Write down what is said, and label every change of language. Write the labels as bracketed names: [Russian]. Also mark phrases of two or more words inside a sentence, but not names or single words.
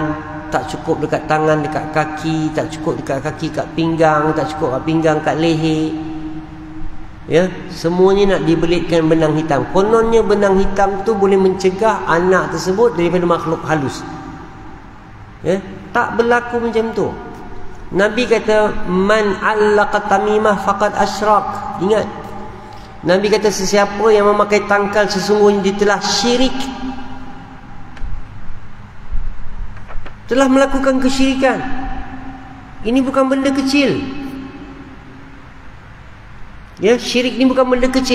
[Malay] Tak cukup dekat tangan, dekat kaki. Tak cukup dekat kaki, kat pinggang. Tak cukup kat pinggang, kat leher. Ya, semuanya nak dibelitkan benang hitam. Kononnya benang hitam tu boleh mencegah anak tersebut daripada makhluk halus. Ya, tak berlaku macam tu. Nabi kata, [Arabic] من علق تميمة فقد أشرك. [Malay] Ingat, Nabi kata sesiapa yang memakai tangkal sesungguhnya dia telah syirik, telah melakukan kesyirikan. Ini bukan benda kecil. Ya, syirik ini bukan benda kecil.